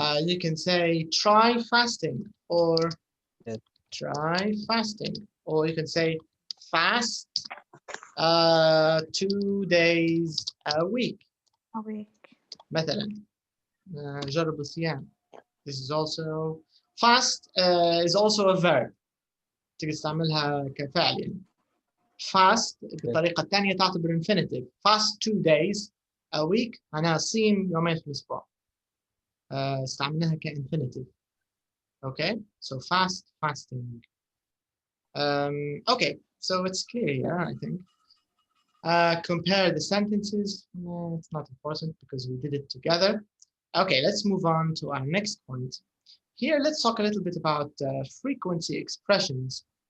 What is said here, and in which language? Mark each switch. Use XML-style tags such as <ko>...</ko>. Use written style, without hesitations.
<en>You can say try fasting or try fasting, or you can say fast 2 days a week.</en> <ar>مثلا جرب الصيام.</ar> <en>This is also fast is also a verb.</en> <ar>تقدر تستعملها كفعل يعني. Fast بالطريقة الثانية تعتبر infinitive.</ar> <en>Fast 2 days a week</en> <ar>معناها صيم يومين في الأسبوع. استعملناها كinfinitive.</ar> <en>Okay, so fasting. Okay, so it's clear here, I think. Compare the sentences. No, it's not important because we did it together. Okay, let's move on to our next point. Here, let's talk a little bit about frequency expressions.</en>